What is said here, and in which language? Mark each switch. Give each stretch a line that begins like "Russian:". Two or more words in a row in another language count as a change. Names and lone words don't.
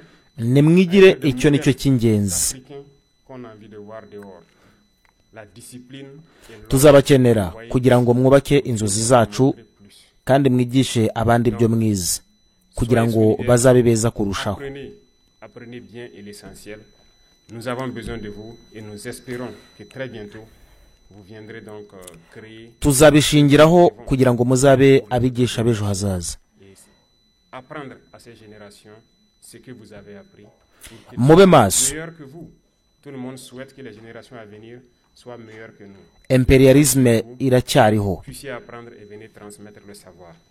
Kinyarwanda: Nimwigire icyo nicyo cy'ingenzi. Tuzabakenera kugira ngo mwubake inzozi zacu, kandi mwigishe abandi ibyo mwize kugira ngo bazabe beza kurushaho.
French: Apprenez bien et l'essentiel. Nous avons besoin de vous et nous espérons que très bientôt vous viendrez donc créer.
Kinyarwanda: Tuzabishingiraho kugira ngo muzabe abigisha b'ejo hazaza.
French: Apprendre à ces générations ce que vous avez appris.
Kinyarwanda: Mube maso.
French: Meilleur que vous. Tout le monde souhaite que les générations à venir soient meilleures que nous.
Kinyarwanda: Imperialisme iracyariho.
French: Puissiez apprendre et venez transmettre le savoir.